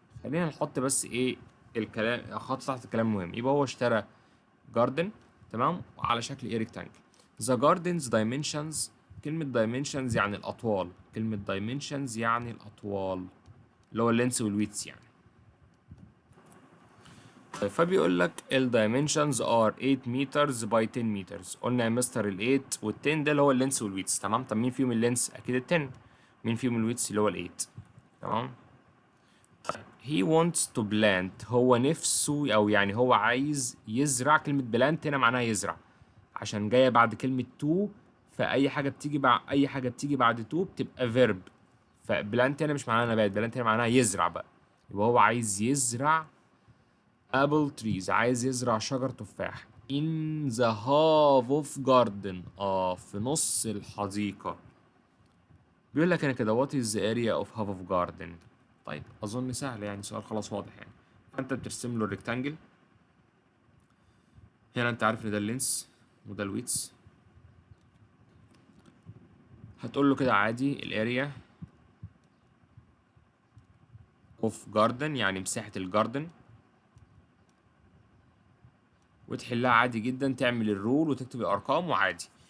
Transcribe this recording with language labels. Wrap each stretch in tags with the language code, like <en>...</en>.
<ar>خلينا نحط بس ايه الكلام، خط تحت الكلام مهم. يبقى هو اشترى جاردن، تمام، على شكل ايه ريكتانجل.</ar> <en>The garden's dimensions،</en> <ar>كلمة dimensions يعني الأطوال، كلمة dimensions يعني الأطوال، اللي هو اللينس والويتس يعني. طيب فبيقول لك ال</ar> <en>dimensions are 8 meters by 10 meters.</en> <ar>قلنا يا مستر ال 8 وال 10 ده اللي هو اللينس والويتس، تمام. طب مين فيهم اللينس؟ أكيد ال 10. مين فيهم الويتس؟ اللي هو ال 8، تمام.</ar> <en>he wants to plant،</en> <ar>هو نفسه أو يعني هو عايز يزرع. كلمة plant هنا معناها يزرع، عشان جاية بعد كلمة to، فأي حاجة بتيجي بعد to بتبقى verb. فبلانت هنا مش معناها نبات، بلانت هنا معناها يزرع بقى. يبقى هو عايز يزرع</ar> <en>apple trees،</en> <ar>عايز يزرع شجر تفاح</ar> <en>in the half of garden،</en> <ar>في نص الحديقة. بيقول لك هنا كده</ar> <en>what is the area of half of garden.</en> <ar>طيب أظن سهل يعني، سؤال خلاص واضح يعني. فأنت بترسم له الريكتانجل، هنا أنت عارف إن ده اللينس وده الويتس. هتقول له كده عادي الاريا اوف جاردن يعني مساحة الجاردن، وتحلها عادي جدا، تعمل الرول وتكتب الارقام وعادي.</ar>